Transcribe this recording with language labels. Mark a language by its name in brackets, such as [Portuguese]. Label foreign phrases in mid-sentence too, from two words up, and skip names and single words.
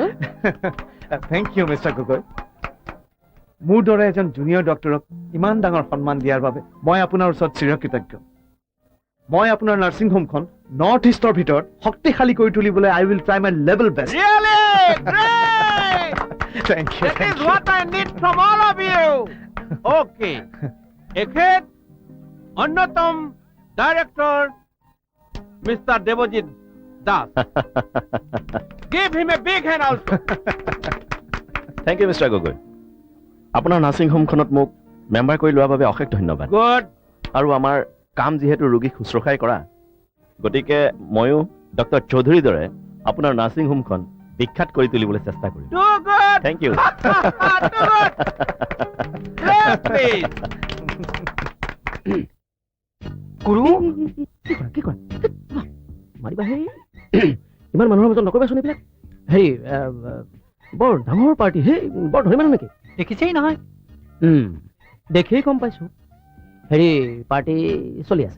[English] thank you [Assamese] মিষ্টাৰ গগৈ মোৰ দৰে এজন জুনিয়ৰ ডক্টৰক ইমান ডাঙৰ সন্মান দিয়াৰ বাবে মই আপোনাৰ ওচৰত চিৰকৃতজ্ঞ মই আপোনাৰ নাৰ্ছিং হোমখন নৰ্থ ইষ্টৰ ভিতৰত শক্তিশালী কৰি তুলিবলৈ [English] I will try my level best thank you That is what I need from all of you. [Assamese] Okay. এখেত অন্যতম ডাইৰেক্টৰ মিষ্টাৰ দেৱজিৎ দাস [English] Give him a big hand also. thank you [Assamese] মিষ্টাৰ গগৈ আপোনাৰ নাৰ্ছিং হোমখনত মোক মেম্বাৰ কৰি লোৱাৰ বাবে অশেষ ধন্যবাদ [English] Good. [Assamese] আৰু আমাৰ কাম যিহেতু ৰোগীক শুশ্ৰূষাই কৰা গতিকে ময়ো ডক্টৰ চৌধুৰীৰ দৰে আপোনাৰ নাৰ্ছিং হোমখন বিখ্যাত কৰি তুলিবলৈ চেষ্টা কৰিম [English] Too good. thank you Too good. Clap, please. [Assamese] গুৰু কি কৰা মাৰিবা হে ইমান মানুহৰ মাজত নকৰিবাচোন এইবিলাক হেৰি বৰ ডাঙৰ পাৰ্টি হে বৰ ধনী মানুহ নেকি দেখিছেই নহয় দেখিয়েই গম পাইছো হেৰি পাৰ্টি চলি আছে